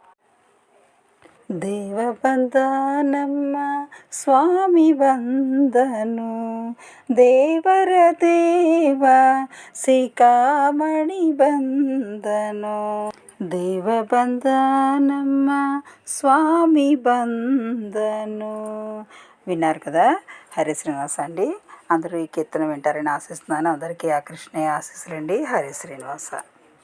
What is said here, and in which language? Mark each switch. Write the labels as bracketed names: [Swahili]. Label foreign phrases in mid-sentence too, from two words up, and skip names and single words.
[Kannada] ದೇವ ಬಂದ ನಮ್ಮ ಸ್ವಾಮಿ ಬಂದನು ದೇವರ ದೇವ ಶಿಖಾಮಣಿ ಬಂದನು ದೇವ ಬಂದ ನಮ್ಮ ಸ್ವಾಮಿ ಬಂದನು. [Telugu] విన్నారు కదా. హరే శ్రీనివాస అండి. అందరూ ఈ కీర్తన వింటారని ఆశిస్తున్నాను. అందరికీ ఆ కృష్ణయ్య ఆశీస్సులండి. హరే శ్రీనివాస.